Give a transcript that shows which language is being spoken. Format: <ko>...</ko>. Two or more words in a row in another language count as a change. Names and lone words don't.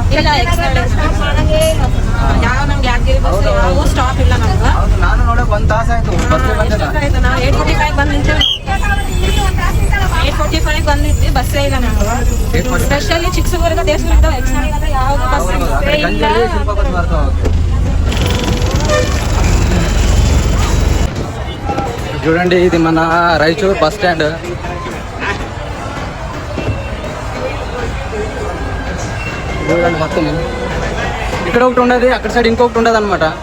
<kn>ಇಲ್ಲ ಯಾವ ನಮ್ಗೆ ಯಾದಗಿರಿ ಬಸ್ ಯಾವ ಸ್ಟಾಪ್ ಇಲ್ಲ ನಮ್ಗೆ. ಹೌದು ನಾನು ನೋಡಕ್ 1 ತಾಸು ಆಯ್ತು ಬಸ್ ಬಂದಿಲ್ಲ. ನಾವು 8:45 ಬಂದು ನಿಂತೇವೆ. 8:45 ಬಂದಿದ್ವಿ ಬಸ್ಸೇ ಇಲ್ಲ ನಮ್ಗೆ. ಸ್ಪೆಷಲಿ ಚಿಕ್ಕಸೂರಿಗೆ ದೇವಸ್ಥಾನ ಎಕ್ಸ್ಟ್ರಾ ಯಾವ ಬಸ್ ಇಲ್ಲ.</kn> <te>చూడండి ఇది మన రాయచూర్ బస్ స్టాండ్. చూడండి మొత్తం ఇక్కడ ఒకటి ఉండదు అక్కడ సైడ్ ఇంకొకటి ఉండదు అనమాట.</te>